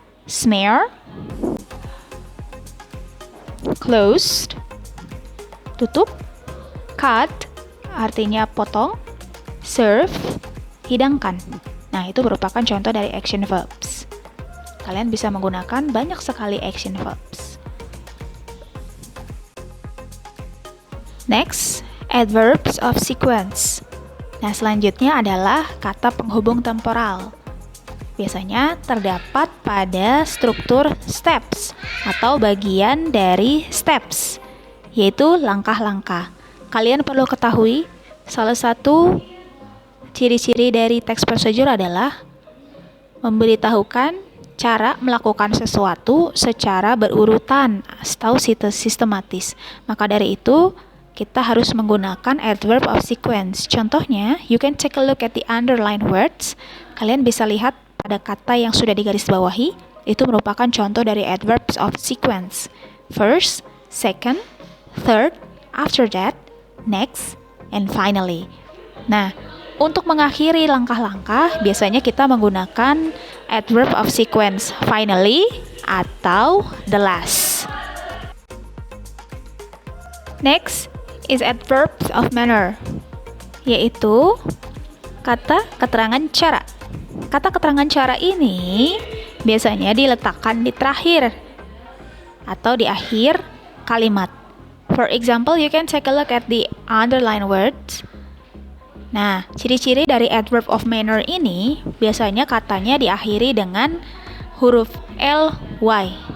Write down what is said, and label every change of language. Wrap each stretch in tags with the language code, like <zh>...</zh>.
<id>Smear, closed, tutup, cut, artinya potong, serve, hidangkan. Nah, itu merupakan contoh dari action verbs. Kalian bisa menggunakan banyak sekali action verbs.</id> <en>Next, adverbs of sequence.</en> <id>Nah, selanjutnya adalah kata penghubung temporal. Biasanya terdapat pada struktur steps atau bagian dari steps, yaitu langkah-langkah. Kalian perlu ketahui, salah satu ciri-ciri dari teks prosedur adalah memberitahukan cara melakukan sesuatu secara berurutan atau sistematis. Maka dari itu, kita harus menggunakan adverb of sequence. Contohnya,</id> <en>you can take a look at the underlined words.</en> <id>Kalian bisa lihat pada kata yang sudah digarisbawahi, itu merupakan contoh dari adverbs of sequence.</id> <en>First, second, third, after that, next, and finally.</en> <id>Nah, untuk mengakhiri langkah-langkah, biasanya kita menggunakan adverb of sequence finally atau the last.</id> <en>Next is adverbs of manner,</en> <id>yaitu kata keterangan cara. Kata keterangan cara ini biasanya diletakkan di terakhir atau di akhir kalimat.</id> <en>For example, you can take a look at the underlined words.</en> <id>Nah, ciri-ciri dari adverb of manner ini biasanya katanya diakhiri dengan huruf ly.</id>